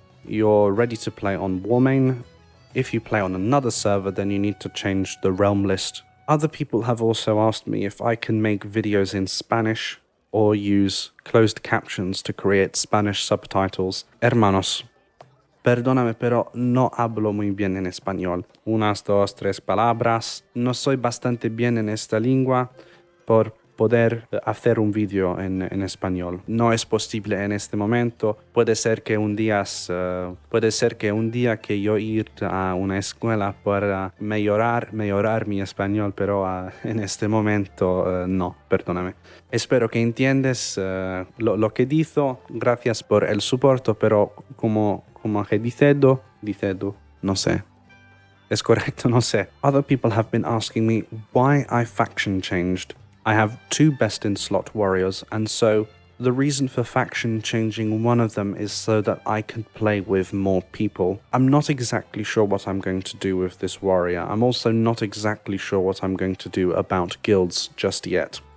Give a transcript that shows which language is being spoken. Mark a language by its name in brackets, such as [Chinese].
[English] You're ready to play on Warmane. If you play on another server, then you need to change the realm list. Other people have also asked me if I can make videos in Spanish or use closed captions to create Spanish subtitles. [Spanish] Hermanos, Perdóname, pero no hablo muy bien en español. Unas, dos, tres palabras. No soy bastante bien en esta lengua por poder hacer un vídeo en español. No es posible en este momento. Puede ser que un día que yo ir a una escuela para mejorar mi español, pero en este momento no, perdóname. Espero que entiendes lo que digo. Gracias por el soporte, pero como que dicedo, no sé. Es correcto, no sé. [English] Other people have been asking me why I faction changed. I have 2 best in slot warriors, and so the reason for faction changing one of them is so that I can play with more people. I'm not exactly sure what I'm going to do with this warrior. I'm also not exactly sure what I'm going to do about guilds just yet.